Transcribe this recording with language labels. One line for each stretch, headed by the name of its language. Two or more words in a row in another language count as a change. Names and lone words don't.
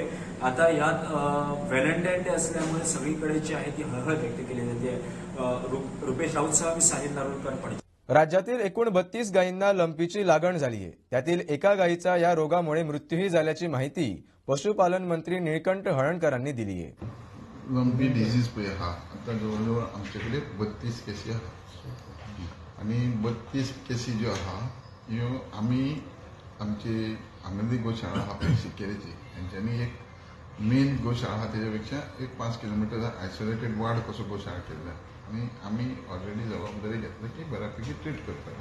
Marathi: आता यात व्हॅलेंटाईन डे असल्यामुळे सगळीकडे जी आहे ती हळहळ व्यक्त केली जाते। रुपेश राऊतसह मी साहिल नारोलकर. राज्यातील एकूण 32 गायींना लंपीची लागण झाली आहे. त्यातील एका गायीचा या रोगामुळे मृत्यूही झाल्याची माहिती पशुपालन मंत्री निळकंठ हळणकरांनी दिली आहे.
English: lumpy disease
Konkani: पळय आहा आता जवळजवळ आमचे कडेन 32 केसी आहा आणि 32 केसी ज्यो आहा ह्यो आमी आमची आंगणवाडी गोशाळा आहा पळय शिकेरीची हेंच्यांनी एक मेन गोशाळा आहा तेच्या पेक्षा एक 5 किलोमीटर
English: isolated ward
Konkani: कसो गोशाळा केल्लो आणि आमी ऑलरेडी जबाबदारी घेतली की बऱ्यापैकी ट्रीट करपाक.